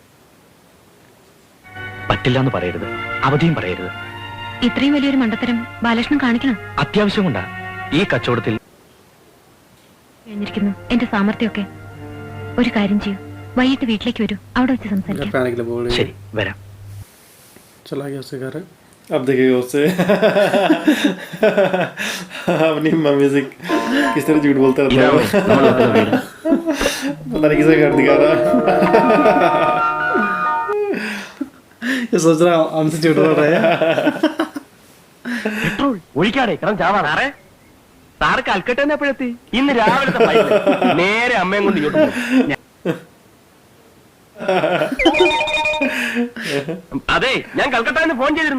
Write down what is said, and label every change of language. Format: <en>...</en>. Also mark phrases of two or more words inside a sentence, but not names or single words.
<ml>പറ്റില്ല എന്ന് പറയരുത്, അവധിയും പറയരുത്. ഇത്രയും വലിയൊരു മണ്ടത്തരം ബാലകൃഷ്ണൻ കാണിക്കണം. അത്യാവശ്യം കൊണ്ടാ ഈ കച്ചവടത്തിൽ കഴിഞ്ഞിരിക്കുന്നു എന്റെ സാമർത്ഥ്യമൊക്കെ. ഒരു കാര്യം ചെയ്യൂ, വൈകിട്ട് വീട്ടിലേക്ക് വരൂ, അവിടെ വെച്ച് സംസാരിക്കാം. ശരി, വരാം.</ml> <hi>चला गया उसके घर. अब देखिएगा उससे अपनी मम्मी से किस तरह झूठ बोलता रहता है. पता नहीं किसे घर दिखा रहा. ये सोच रहा हमसे झूठ बोल रहा है.</hi> <ml>പെട്രോൾ ഒഴിക്കാടെ കാരണം ചാവാ സാറേ. സാറ് കൽക്കട്ട തന്നെ എപ്പോഴെത്തി? ഇന്ന് രാവിലത്തെ ഫ്ലൈറ്റില് നേരെ അമ്മയും കൊണ്ട് ഇങ്ങോട്ട് പോകും. അതെ, ഞാൻ കൽക്കട്ടയിൽ നിന്ന് ഫോൺ ചെയ്തിരുന്നു.</ml>